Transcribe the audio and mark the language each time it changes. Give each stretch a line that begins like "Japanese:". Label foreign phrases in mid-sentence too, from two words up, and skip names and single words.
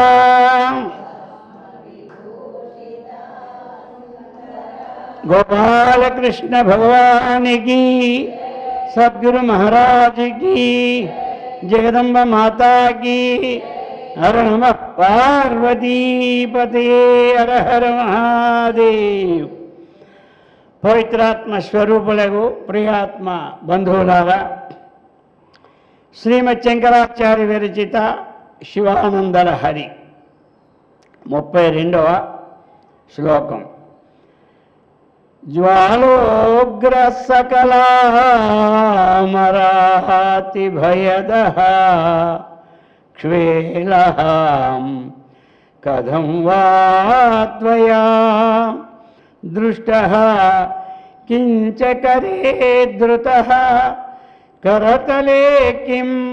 Hindi: गोपाल कृष्ण भगवान की, सद्गुरु महाराज की, जगदम्ब माता की।
Sanskrit: हर नमः पार्वती पते, हर हर महादेव।
Telugu: పవిత్రాత్మ స్వరూపులగు ప్రియాత్మ బంధువులారా, శ్రీమద్ శంకరాచార్య విరచిత శివానంద లహరి 32వ శ్లోకం.
Sanskrit: ज्वालोग्र सकलामराति भयदः क्ष्वेलः कथं वा त्वया दृष्टः किंच करे धृतः करतले किं